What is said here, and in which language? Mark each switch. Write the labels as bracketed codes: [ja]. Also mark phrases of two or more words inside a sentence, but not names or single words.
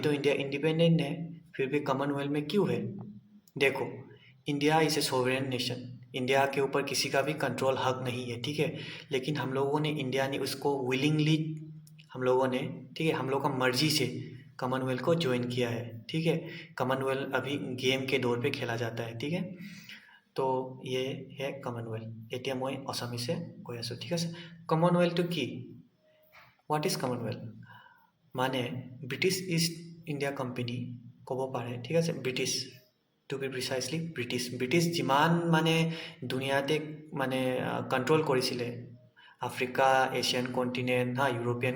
[hi] तो इंडिया इंडिपेंडेंट है फिर भी कॉमनवेल्थ में क्यों है देखो [en] India is a sovereign nation [hi] इंडिया के ऊपर किसी का भी कंट्रोल हक नहीं है ठीक है लेकिन हम लोगों ने इंडिया ने उसको विलिंगली हम लोगों ने ठीक है हम लोग का मर्जी से कॉमनवेल्थ को ज्वाइन किया है ठीक है कॉमनवेल्थ अभी गेम के दौर पे खेला जाता है ठीक है तो ये है कॉमनवेल्थ [as] এতিয়া মই অসমীয়াছে কৈ আছোঁ ঠিক আছে কমনৱেল্থটো কি [en] what is [as] কমনৱেল্থ মানে ব্ৰিটিছ ইষ্ট ইণ্ডিয়া কোম্পানী ক'ব পাৰে ঠিক আছে ব্ৰিটিছ [en] to be precisely [as] ব্ৰিটিছ যিমান মানে দুনিয়াতে মানে কণ্ট্ৰল কৰিছিলে আফ্ৰিকা [en] Asian continent European